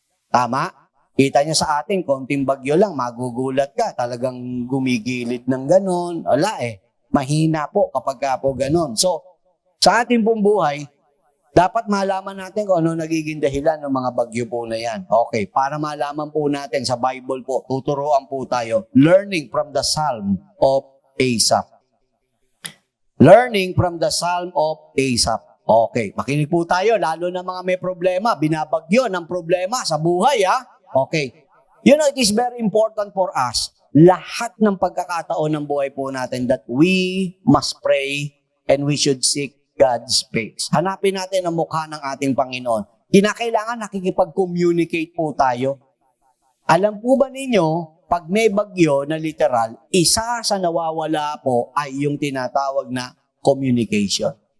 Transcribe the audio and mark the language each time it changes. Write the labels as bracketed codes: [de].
[tl] Tama? Kita niyo sa atin, konting bagyo lang, magugulat ka. Talagang gumigilid ng ganon. Wala Mahina po kapag po ganon. So, sa ating pong buhay, dapat malaman natin kung ano nagiging dahilan ng mga bagyo po na yan. Okay, para malaman po natin sa Bible po, tuturuan po tayo. [en] Learning from the Psalm of Asaph. Learning from the Psalm of Asaph. [tl] Okay, makinig po tayo, lalo na mga may problema, binabagyo ng problema sa buhay, Okay. [en] You know, it is very important for us, [tl] lahat ng pagkakataon ng buhay po natin [en] that we must pray and we should seek God's face. [tl] Hanapin natin ang mukha ng ating Panginoon. Kinakailangan nakikipag-communicate po tayo. Alam po ba ninyo, pag may bagyo na literal, isa sa nawawala po ay yung tinatawag na communication.